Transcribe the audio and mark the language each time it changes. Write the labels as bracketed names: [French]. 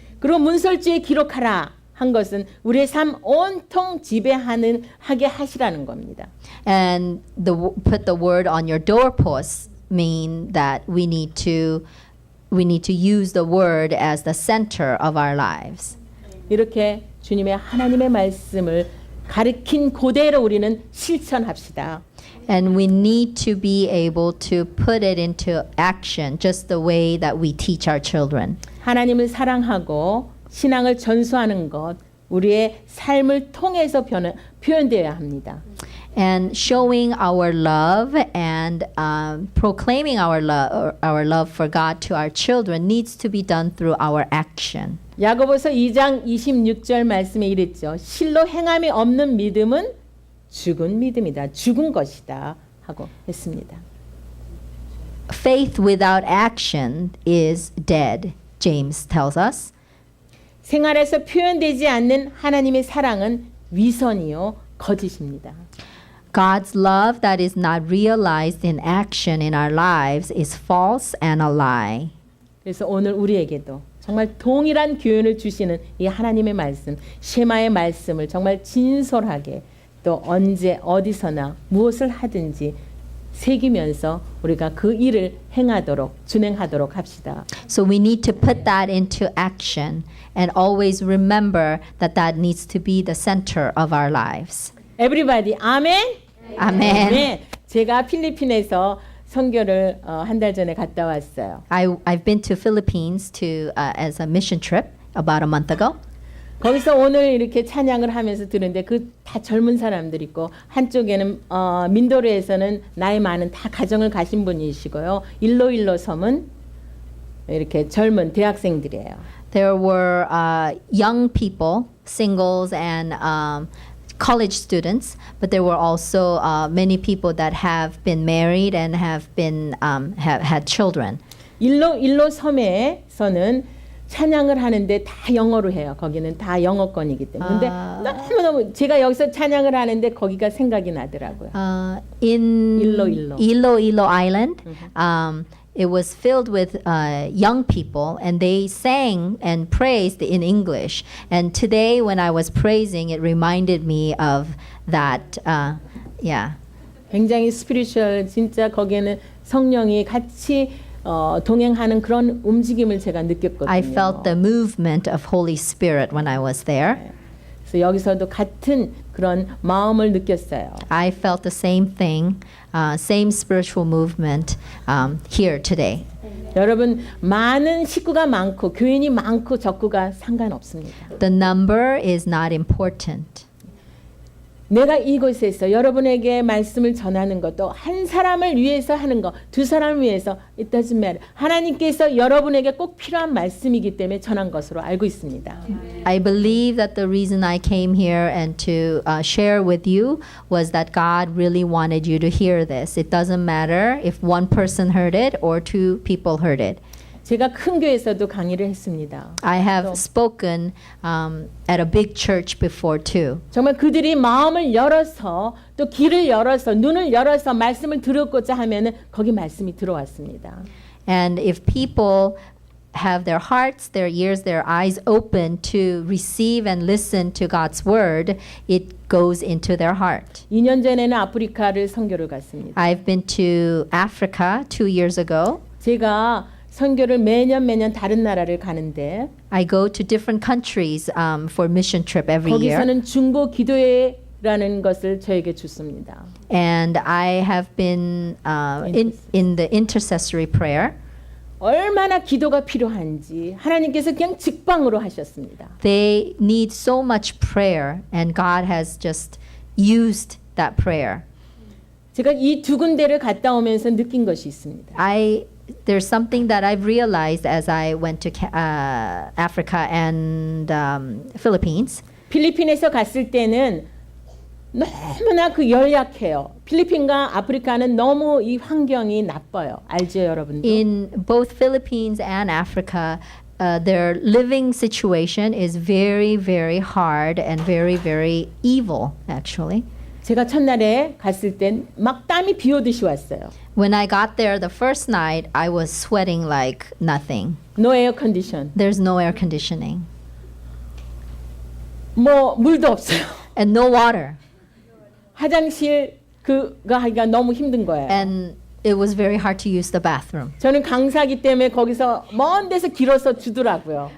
[Korean] 그리고 문설주에 기록하라 한 것은 우리의 삶 온통 지배하는 하게 하시라는 겁니다. [English] And put the word on your doorposts mean that we need to use the word as the center of our lives. [Korean] 이렇게 주님의 하나님의 말씀을 가르친 그대로 우리는 실천합시다. [English] And we need to be able to put it into action just the way that we teach our children. [Korean] 하나님을 사랑하고 신앙을 전수하는 것 우리의 삶을 통해서 표현되어야 합니다. [English] And showing our love and proclaiming our love for God to our children needs to be done through our action. [Korean] 야고보서 2장 26절 말씀에 이랬죠. 실로 행함이 없는 믿음은 죽은 믿음이다. 죽은 것이다. 하고 했습니다. [English] Faith without action is dead, James tells us. [Korean] 생활에서 표현되지 않는 하나님의 사랑은 위선이요 거짓입니다. [English] God's love that is not realized in action in our lives is false and a lie. [Korean] 그래서 오늘 우리에게도 정말 동일한 교훈을 주시는 이 하나님의 말씀, 쉐마의 말씀을 정말 진솔하게 또 언제 어디서나 무엇을 하든지 새기면서 우리가 그 일을 준행하도록 합시다. [English] So we need to put that into action and always remember that that needs to be the center of our lives. [Korean] Everybody, 아멘. [English] Amen. [Korean] 네, 제가 필리핀에서 선교를 한 달 전에 갔다 왔어요. [English] I've been to Philippines as a mission trip about a month ago. [Korean] 거기서 오늘 이렇게 찬양을 하면서 들은데 그 다 젊은 사람들 있고 한쪽에는 민도르에서는 나이 많은 다 가정을 가신 분이시고요. 일로일로 섬은 이렇게 젊은 대학생들이에요. [English] There were young people, singles and college students, but there were also many people that have been married and have had children. [Korean] 일로 섬에서는 찬양을 하는데 다 영어로 해요. 거기는 다 영어권이기 때문에. 근데 너무너무 제가 여기서 찬양을 하는데 거기가 생각이 나더라고요. [English] In Iloilo. Iloilo Island, it was filled with young people, and they sang and praised in English. And today, when I was praising, it reminded me of that. Yeah. [Korean] 굉장히 스피리추얼 진짜 거기에는 성령이 같이 동행하는 그런 움직임을 제가 느꼈거든요. [English] I felt the movement of Holy Spirit when I was there. [Korean] 그래서 여기서도 같은 그런 마음을 느꼈어요. [English] I felt the same thing, same spiritual movement here today. [Korean] 여러분 많은 식구가 많고 교인이 많고 적구가 상관없습니다. [English] The number is not important. [Korean] 내가 이곳에서 여러분에게 말씀을 전하는 것도 한 사람을 위해서 하는 것, 두 사람을 위해서 [English] it doesn't matter. [Korean] 하나님께서 여러분에게 꼭 필요한 말씀이기 때문에 전한 것으로 알고 있습니다. [English] I believe that the reason I came here and to share with you was that God really wanted you to hear this. It doesn't matter if one person heard it or two people heard it. [Korean] 제가 큰 교회에서도 강의를 했습니다. [English] I have spoken at a big church before too. [Korean] 정말 그들이 마음을 열어서 또 귀를 열어서 눈을 열어서 말씀을 들었고자 하면은 거기 말씀이 들어왔습니다. [English] And if people have their hearts, their ears, their eyes open to receive and listen to God's word, it goes into their heart. [Korean] 2년 전에는 아프리카를 선교를 갔습니다. [English] I've been to Africa 2 years ago. [Korean] 제가 선교를 매년 다른 나라를 가는데 [English] I go to different countries for mission trip every year. [Korean] 거기서는 중보 기도회라는 것을 저에게 줬습니다. [English] And I have been in the intercessory prayer. [Korean] 얼마나 기도가 필요한지 하나님께서 그냥 직방으로 하셨습니다. [English] They need so much prayer, and God has just used that prayer. [Korean] 제가 이 두 군데를 갔다 오면서 느낀 것이 있습니다. [English] There's something that I've realized as I went to Africa and Philippines. [Korean] 필리핀에서 갔을 때는 너무나 그 연약해요. 필리핀과 아프리카는 너무 이 환경이 나빠요. 알죠, 여러분들? [English] In both Philippines and Africa, their living situation is very, very hard and very, very evil, actually. [Korean] 제가 첫날에 갔을 땐 막 땀이 비 오듯이 왔어요. [English] When I got there the first night, I was sweating like nothing. No air condition. There's no air conditioning. [Korean] 뭐 물도 없어요. [English] And no water. [Korean] 화장실 그가 하기가 너무 힘든 거예요. [English] And it was very hard to use the bathroom. [Korean] 저는 강사기 때문에 거기서 먼 데서 길어서 주더라고요.